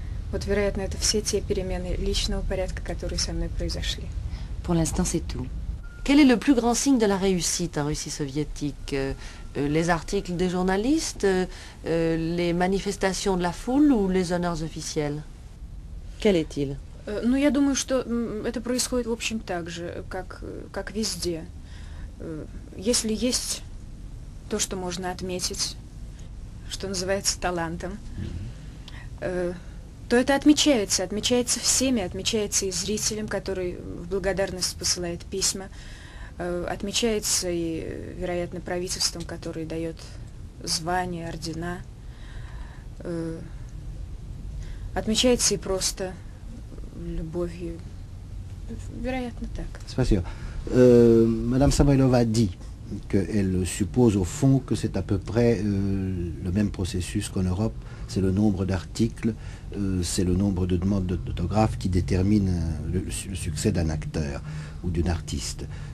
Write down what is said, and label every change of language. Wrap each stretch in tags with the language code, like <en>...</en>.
<ru>Вот, вероятно, это все те перемены личного порядка, которые со мной произошли.</ru> <fr>Pour l'instant, c'est tout. Quel est le plus grand signe de la réussite en Russie soviétique? Les articles des journalistes, les manifestations de la foule ou les honneurs officiels? Quel est-il?</fr> <ru>Ну, я думаю, что это происходит, в общем, так же, как везде. Если есть то, что можно отметить, что называется талантом, то это отмечается всеми, отмечается и зрителем, который в благодарность посылает письма, отмечается и, вероятно, правительством, которое дает звания, ордена, отмечается и просто любовью, вероятно, так. Спасибо.</ru> <fr>Madame Samoïlova dit qu'elle suppose au fond que c'est à peu près le même processus qu'en Europe. C'est le nombre d'articles, c'est le nombre de demandes d'autographes qui détermine le succès d'un acteur ou d'une artiste.</fr>